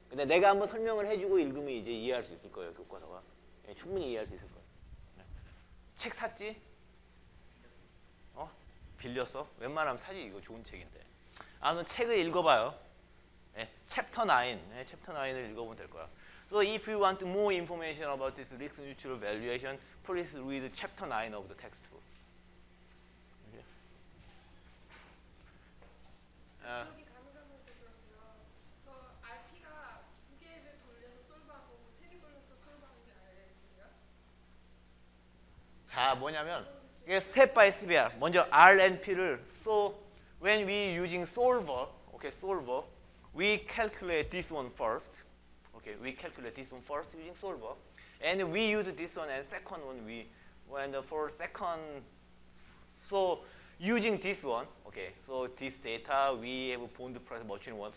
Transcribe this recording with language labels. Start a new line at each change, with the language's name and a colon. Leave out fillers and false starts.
Korean: 근데 내가 한번 설명을 해주고 읽으면 이제 이해할 수 있을 거예요. 교과서가 충분히 이해할 수 있을 거예요. 책 샀지? 빌렸어? 웬만하면 사지. 이거 좋은 책인데. 아무튼 책을 읽어봐요. 챕터 9, 챕터 9을 읽어보면 될 거야.
English: So if you want more information about this risk neutral valuation, please read chapter 9 of the textbook. Okay.
Korean: 여기 가능하면서 그렇고요. RP가 두 개를 돌려서 솔브하고 세 개 돌려서 솔브하는 게 아니에요? 자, 뭐냐면 이게 스텝 바이 스텝이야. 먼저
English: R and P를 so when we using solver, okay, solver, we calculate this one first. Okay, we calculate this one first using solver, and we use this one and second one for second So using this one, okay, so this data, we have bond price merchant one.